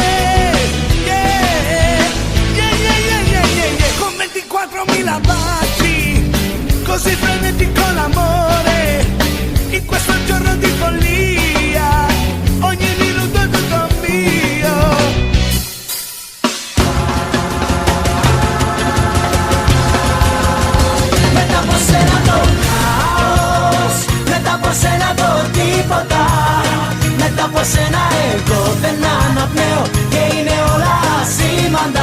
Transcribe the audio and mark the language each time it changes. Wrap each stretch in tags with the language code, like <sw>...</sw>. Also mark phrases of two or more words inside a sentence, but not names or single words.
<it>Yeah, yeah, yeah, yeah, yeah, yeah, yeah. Con 24.000 baci, così frenetico l'amore. In questo giorno di follia, ogni minuto è tutto mio.</it> <el>Μετά από σένα το χάος, μετά από σένα το τίποτα, μετά από σένα εγώ δεν αναπνέω και είναι όλα σήμαντα.</el>